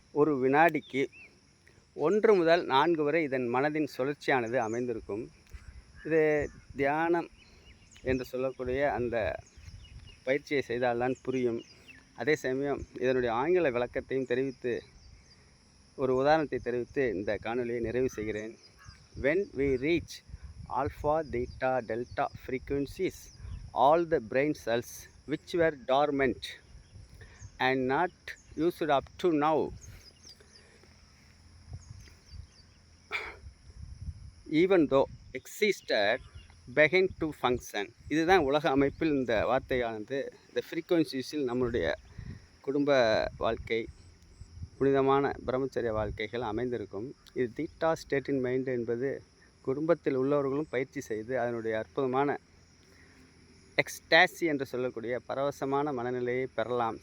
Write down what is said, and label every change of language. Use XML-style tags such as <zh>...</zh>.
<ta>ஒரு வினாடிக்கு 1 முதல் 4 வரை இதன் மனதின் சுழற்சியானது அமைந்திருக்கும். இது தியானம் என்று சொல்லக்கூடிய அந்த பயிற்சியை செய்தால்தான் புரியும். அதே சமயம் இதனுடைய ஆங்கில விளக்கத்தையும் தெரிவித்து, ஒரு உதாரணத்தை தெரிவித்து இந்த காணொலியை நிறைவு செய்கிறேன்.</ta> <en>When we reach alpha, theta, delta frequencies, all the brain cells which were dormant and not used up to now, even though existed, begin to function.</en> <ta>இதுதான் உலக அமைப்பில் இந்த வார்த்தையானது இந்த ஃப்ரீக்குவன்சிஸில் நம்மளுடைய குடும்ப வாழ்க்கை, புனிதமான பிரம்மச்சரிய வாழ்க்கைகள் அமைந்திருக்கும். இது</ta> <en>theta state in mind</en> <ta>என்பது குடும்பத்தில் உள்ளவர்களும் பயிற்சி செய்து அதனுடைய அற்புதமான எக்ஸ்டாசி என்று சொல்லக்கூடிய பரவசமான மனநிலையை பெறலாம்.</ta>